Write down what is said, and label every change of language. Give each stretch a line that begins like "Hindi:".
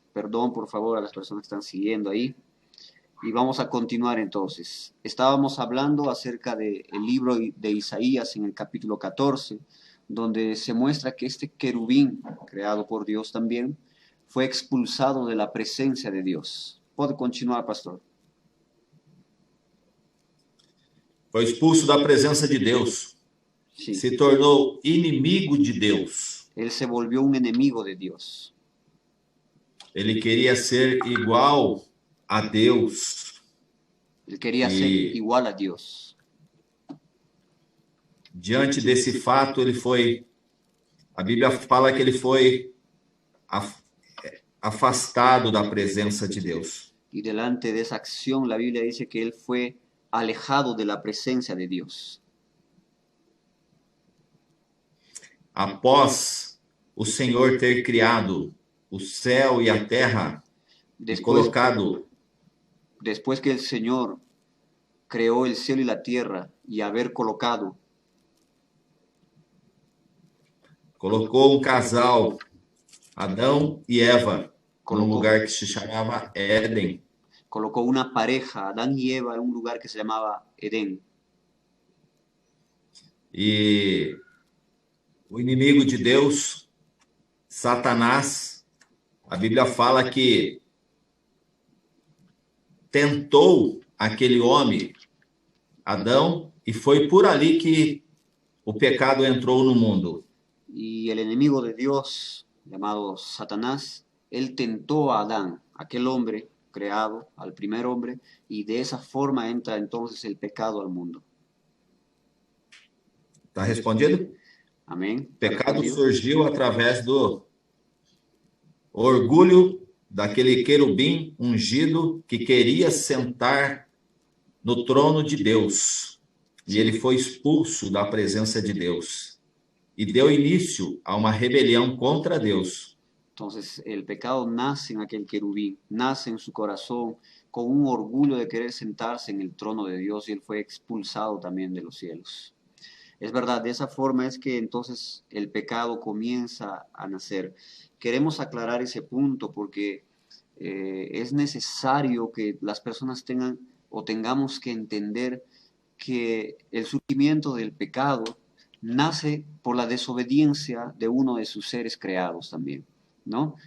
Spanish: Perdón, por favor, a las personas que están siguiendo ahí. Y vamos a continuar entonces. Estábamos hablando acerca del libro de Isaías en el capítulo 14, donde se muestra que este querubín, creado por Dios también, fue expulsado de la presencia de Dios. Puede continuar, pastor.
Portuguese: Foi expulso da presença de Deus.
Spanish: Sí.
Portuguese: Se tornou inimigo de Deus.
Spanish: Él se volvió un enemigo de Dios.
Portuguese: Ele queria ser igual a Deus.
Spanish: Él quería ser igual a Dios.
Portuguese: Diante desse fato, ele foi... A Bíblia fala que ele foi afastado da presença de Deus.
Spanish: Y delante de esa acción, la Biblia dice que él fue alejado de la presencia de Dios.
Portuguese: Após o Senhor ter criado o céu e a terra,
Spanish: después que el Señor creó el cielo y la tierra y haber colocou
Portuguese: um casal, Adão e Eva, num lugar que se chamava Éden.
Spanish: Colocó una pareja, Adán y Eva, en un lugar que se llamaba Edén.
Portuguese: E o inimigo de Deus, Satanás, a Bíblia fala que tentou aquele homem, Adão, e foi por ali que o pecado entrou no mundo.
Spanish: Y el enemigo de Dios, llamado Satanás, él tentó a Adán, aquel hombre creado, al primer hombre, y de esa forma entra entonces el pecado al mundo.
Portuguese: Está respondido? Amém. O pecado surgiu através do orgulho daquele querubim ungido que queria sentar no trono de Deus. E ele foi expulso da presença de Deus. E deu início a uma rebelião contra Deus.
Spanish: Entonces el pecado nace en aquel querubín, nace en su corazón con un orgullo de querer sentarse en el trono de Dios y él fue expulsado también de los cielos. Es verdad, de esa forma es que entonces el pecado comienza a nacer. Queremos aclarar ese punto porque es necesario que las personas tengan o tengamos que entender que el surgimiento del pecado nace por la desobediencia de uno de sus seres creados también, ¿no?